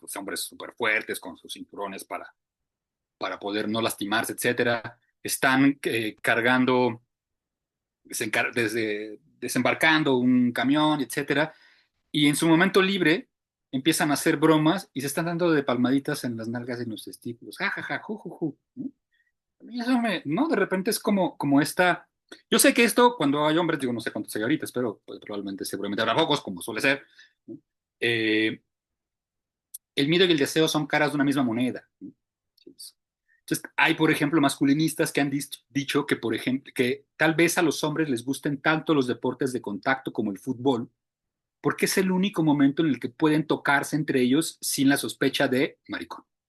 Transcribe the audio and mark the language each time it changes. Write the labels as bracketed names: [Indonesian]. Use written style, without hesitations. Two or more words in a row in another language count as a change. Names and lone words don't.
[Spanish] Los hombres súper fuertes con sus cinturones para poder no lastimarse, etcétera. Están cargando, desembarcando un camión, etcétera. Y en su momento libre empiezan a hacer bromas y se están dando de palmaditas en las nalgas y en los testículos. Ja, ja, ja, ju, ju, ju, ¿no? A mí eso ¿no? De repente es como esta. Yo sé que esto, cuando hay hombres, digo, no sé cuántos hay ahorita, espero, pues, probablemente, seguramente habrá pocos, como suele ser, ¿no? Eh, el miedo y el deseo son caras de una misma moneda, ¿no? Entonces, hay, por ejemplo, masculinistas que han dicho que, por ejemplo, que tal vez a los hombres les gusten tanto los deportes de contacto como el fútbol, porque es el único momento en el que pueden tocarse entre ellos sin la sospecha de maricón.